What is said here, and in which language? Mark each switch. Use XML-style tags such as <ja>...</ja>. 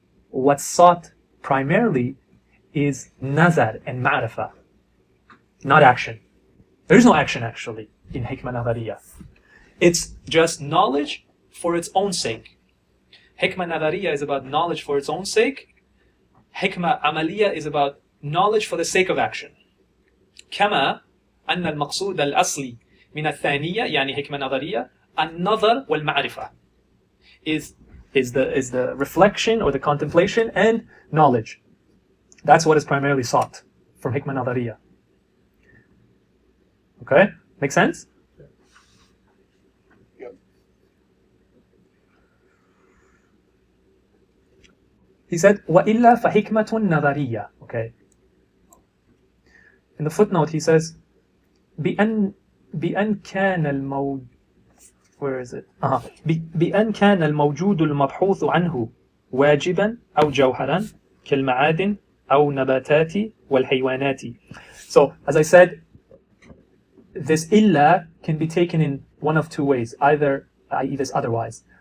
<en>what's sought primarily is nazar and ma'rifah, not action. There is no action actually in hikmah nadariya. It's just knowledge for its own sake. Hikmah nadariya is about knowledge for its own sake. Hikmah amaliya is about knowledge for the sake of action.</en> <ar>كما أن المقصود الأصلي من الثانية يعني حكمة نظرية النظر والمعرفة</ar> <en>is the reflection or the contemplation and knowledge. That's what is primarily sought from hikmah nadariya. Okay? Make sense? Yep. He said</en> <ar>وإلا فحكمة نظرية.</ar> <en>Okay. In the footnote he says</en> <ar>بأن كان الموجود</ar> <en>where is it؟</en> <ar>بأن كان الموجود المبحوث عنه واجبا أو جوهرا كالمعادن أو نباتات والحيوانات.</ar> <en>So as I said, this illa can be taken in one of two ways, either i.e. this otherwise.</en>